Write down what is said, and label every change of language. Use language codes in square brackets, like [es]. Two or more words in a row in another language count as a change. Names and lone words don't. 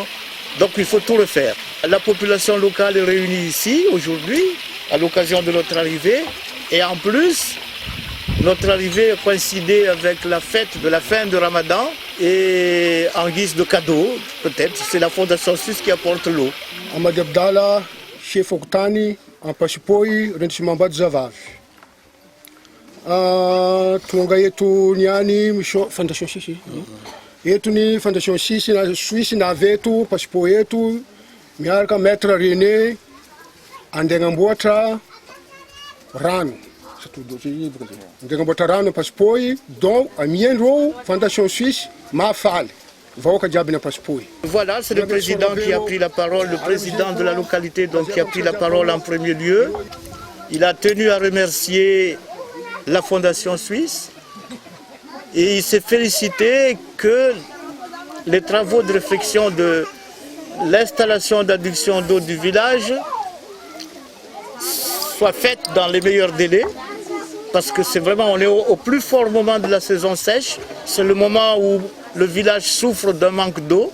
[fr] Donc il faut tout refaire. La population locale est réunie ici aujourd'hui à l'occasion de notre arrivée et en plus, notre arrivée coïncidait avec la fête de la fin du Ramadan et en guise de cadeau, peut-être, c'est la Fondation Suisse qui apporte l'eau. Amady Abdala, chef Oktani, Ampassipouille, arrondissement Zavavy. [mg] Tonga eto niany Fondation Suisse. Eto ny Fondation Suisse navy eto Ampassipouille eto miaraka maître René andeha agnamboatra rano. Andeha agnamboatra rano Ampassipouille, donc amiandreo Fondation Suisse mahafaly. [fr] Voilà, c'est le président qui a pris la parole, le président de la localité donc, qui a pris la parole en premier lieu. Il a tenu à remercier la Fondation Suisse et il s'est félicité que les travaux de réflexion de l'installation d'adduction d'eau du village soient faits dans les meilleurs délais parce que c'est vraiment, on est au plus fort moment de la saison sèche, c'est le moment où le village souffre d'un manque d'eau.